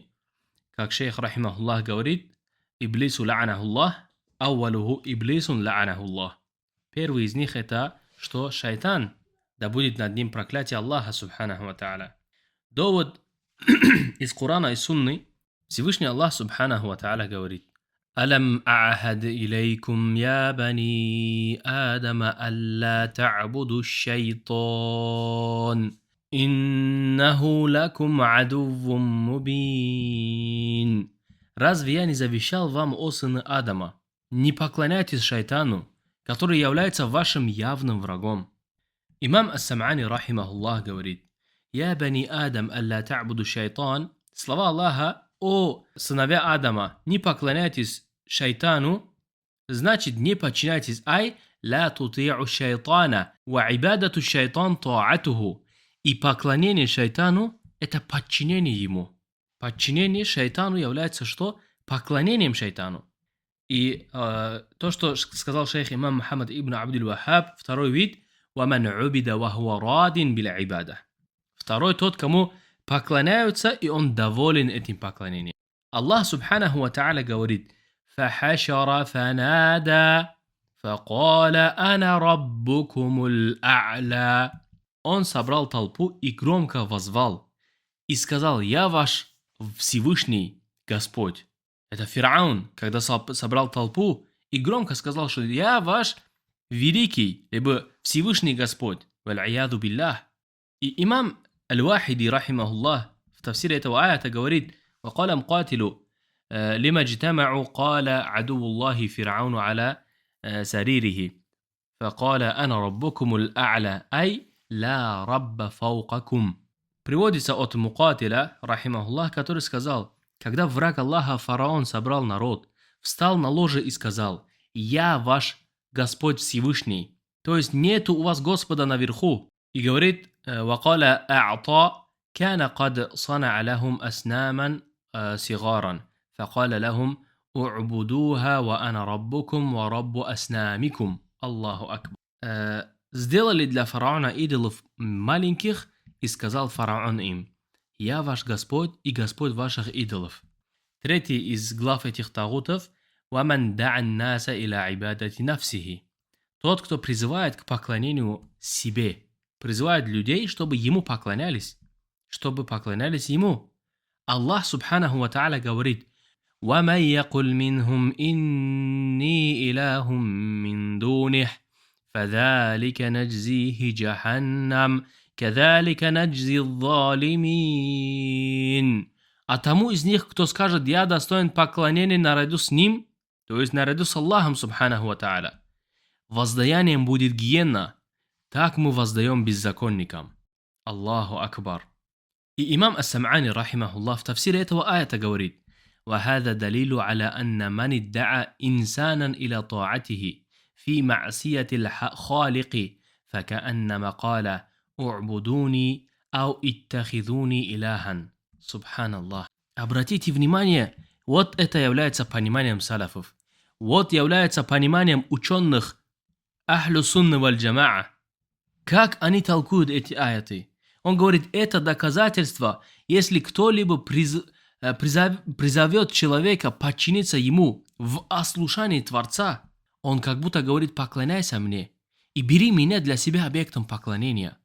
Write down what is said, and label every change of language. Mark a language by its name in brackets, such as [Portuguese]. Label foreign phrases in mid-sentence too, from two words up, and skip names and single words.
[Russian] Как шейх рахимахуллах говорит: [Arabic] «إبليس لعنه الله أوله إبليس لعنه الله». [Russian] Первый из них — это что шайтан, да будет над ним проклятие Аллаха [Arabic] سبحانه وتعالى. [Russian] Довод из Корана и Сунны. Всевышний Аллах [Arabic] سبحانه وتعالى говорит: «ألم أعهد إليكم يا بني آدم ألا تعبدوا الشيطان. إنه لكم عدو مبين». [Russian] Разве я не завещал вам, о сыны Адама, не поклоняйтесь шайтану, который является вашим явным врагом? [Arabic] Имам Ас-Сам'ани, рахимахуллах, говорит: «يا بني آدم ألا تعبدوا الشيطان». [Russian] Слова Аллаха: «О сыновья Адама, не поклоняйтесь шайтану», значит, не подчиняйтесь, [Arabic] أي لا تطيعوا الشيطان وعبادة الشيطان طاعته. [Russian] И поклонение шайтану — это подчинение ему. Подчинение шайтану является что? Поклонением шайтану. И то, что сказал шейх имам Мухаммад ибн Абдул Вахаб, второй вид: [Arabic] «ومن عبد وهو راض بالعبادة». [Russian] Второй — тот, кому поклоняются, и он доволен этим поклонением. [Arabic] الله سبحانه وتعالى говорит: «فحشر فنادى فقال أنا ربكم الأعلى». [Russian] Он собрал толпу и громко воззвал и сказал: «Я ваш Всевышний Господь». Это Фираун, когда собрал толпу и громко сказал, что «Я ваш великий, либо Всевышний Господь». [Arabic] والعياذ بالله. [Russian] И имам Аль-Вахиди, рахимахуллах, в тафсире этого аята говорит: [Arabic] «وقال مقاتل لما اجتمعوا قال عدو الله فرعون على سريره. فقال أنا ربكم الأعلى أي لا رب فوقكم». [Russian] Приводится от Мукатиля, рахимахуллах, который сказал: когда враг Аллаха фараон собрал народ, встал на ложе и сказал: «Я ваш Господь Всевышний». То есть нету у вас Господа наверху. И говорит: [Arabic] «وقال عطاء كان قد صنع لهم أصناما صغارا. فقال لهم اعبدوها وأنا ربكم ورب أصنامكم». الله أكبر. [Russian] Сделали для фараона идолов маленьких, и сказал фараон им: «Я ваш Господь и Господь ваших идолов». Третий из глав этих тагутов: [Arabic] «ومن دعا الناس إلى عبادة نفسه». [Russian] Тот, кто призывает к поклонению себе, призывает людей, чтобы ему поклонялись, ему. [Arabic] الله سبحانه وتعالى говорит: «ومن يقل منهم إني إله من دونه فذلك نجزيه جهنم كذلك نجزي الظالمين». [Russian] А тому из них, кто скажет: «Я достоин поклонения наряду с ним», то есть наряду с Аллахом [Arabic] سبحانه وتعالى, [Russian] воздаянием будет гиенна. Так мы воздаем беззаконникам. [Arabic] الله أكبر. [Russian] И имам Ас-Сам'ани, рахимахуллах, в тафсире этого аята говорит: [Arabic] وهذا دليل على أن من ادعى إنسانا إلى طاعته في معصية الخالق فكأنما قال اعبدوني أو اتخذوني إلها. Субханаллах. [Russian] Обратите внимание, вот это является пониманием салафов. Вот является пониманием ученых Ахлю Сунны валь Джамаа. Как они толкуют эти аяты? Он говорит, это доказательство, если кто-либо призовет человека подчиниться ему в ослушании Творца, он как будто говорит: поклоняйся мне и бери меня для себя объектом поклонения.